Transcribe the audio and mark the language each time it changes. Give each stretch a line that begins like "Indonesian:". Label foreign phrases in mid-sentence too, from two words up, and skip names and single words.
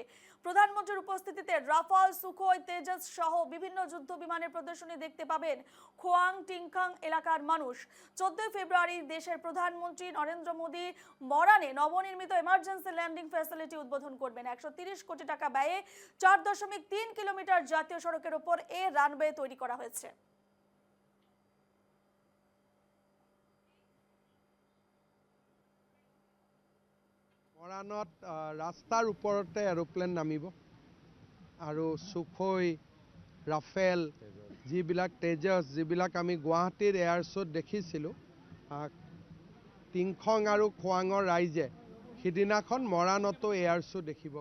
Bangla: প্রধানমন্ত্রীর উপস্থিতিতে রাফাল, সুখোই, তেজস সহ বিভিন্ন যুদ্ধ বিমানের প্রদর্শনী দেখতে পাবেন খোয়াং টিংখাং এলাকার মানুষ। 14 ফেব্রুয়ারি দেশের প্রধানমন্ত্রী নরেন্দ্র মোদী মরানে নবনির্মিত এমার্জেন্সি ল্যান্ডিং ফ্যাসিলিটি উদ্বোধন করবেন। 130 কোটি টাকা ব্যয়ে 4.3 কিলোমিটার জাতীয় সড়কের ওপর এ রানওয়ে তৈরি করা হয়েছে।
Assamese: মৰাণত ৰাস্তাৰ ওপৰতে এৰোপ্লেন নামিব আৰু সুখোই, ৰাফেল, যিবিলাক তেজস, যিবিলাক আমি গুৱাহাটীৰ এয়াৰ শ্ব'ত দেখিছিলোঁ, টিংখং আৰু খোৱাঙৰ ৰাইজে সিদিনাখন মৰাণতো এয়াৰ শ্ব' দেখিব।